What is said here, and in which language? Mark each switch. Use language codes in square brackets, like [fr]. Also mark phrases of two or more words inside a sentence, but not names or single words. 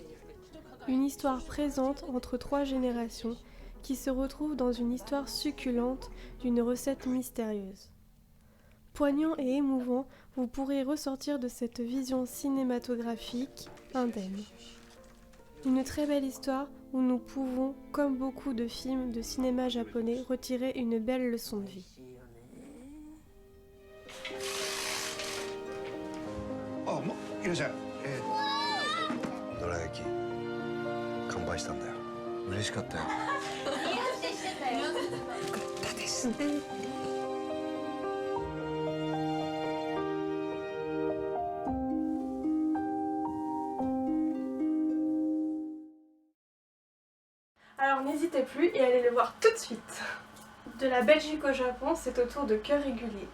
[fr] Une histoire présente entre 3 générations qui se retrouvent dans une histoire succulente d'une recette mystérieuse. Poignant et émouvant, vous pourrez ressortir de cette vision cinématographique indemne. Une très belle histoire où nous pouvons, comme beaucoup de films de cinéma japonais, retirer une belle leçon de vie. [ja] いらっしゃい。どら焼き完売したんだよ。嬉しかったよ。よかったですね。 [fr] Alors n'hésitez plus et allez le voir tout de suite. De la Belgique au Japon, c'est au tour de Cœur régulier.